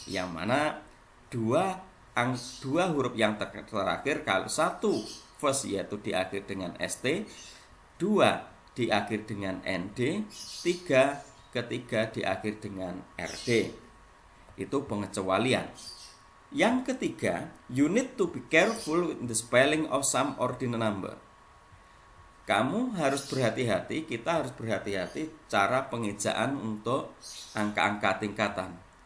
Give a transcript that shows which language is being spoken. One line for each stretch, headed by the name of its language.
Indonesian: Yang mana dua huruf yang terakhir, kalau 1 first yaitu diakhir dengan st, 2 diakhir dengan nd, 3 ketiga diakhir dengan rd. Itu pengecualian. Yang ketiga,
English: you need to be careful with the spelling of some ordinal number.
Indonesian: Kamu harus berhati-hati, kita harus berhati-hati cara pengejaan untuk angka-angka tingkatan.